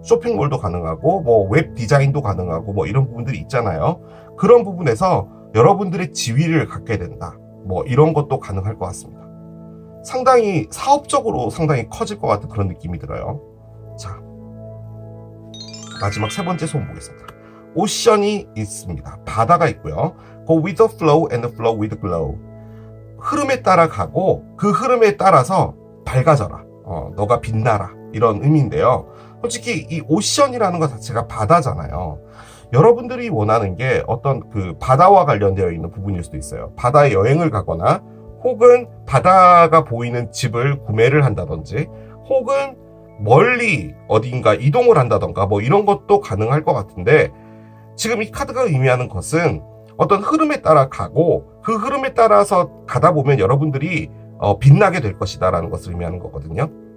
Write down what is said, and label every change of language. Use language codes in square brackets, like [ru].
[ko] 쇼핑몰도 가능하고 뭐 웹 디자인도 가능하고 뭐 이런 부분들이 있잖아요. 그런 부분에서 여러분들의 지위를 갖게 된다, 뭐 이런 것도 가능할 것 같습니다. 상당히 사업적으로 상당히 커질 것 같은 그런 느낌이 들어요. 자, 마지막 세 번째 소원 보겠습니다. 오션이 있습니다. 바다가 있고요. [en] Go with the flow and flow with the glow. [ko] 흐름에 따라 가고 그 흐름에 따라서 밝아져라, 너가 빛나라, 이런 의미인데요. 솔직히 이 오션이라는 것 자체가 바다잖아요. 여러분들이 원하는 게 어떤 그 바다와 관련되어 있는 부분일 수도 있어요. 바다에 여행을 가거나 혹은 바다가 보이는 집을 구매를 한다든지 혹은 멀리 어딘가 이동을 한다던가 뭐 이런 것도 가능할 것 같은데, 지금 이 카드가 의미하는 것은 어떤 흐름에 따라 가고 그 흐름에 따라서 가다 보면 여러분들이 빛나게 될 것이다 라는 것을 의미하는 거거든요.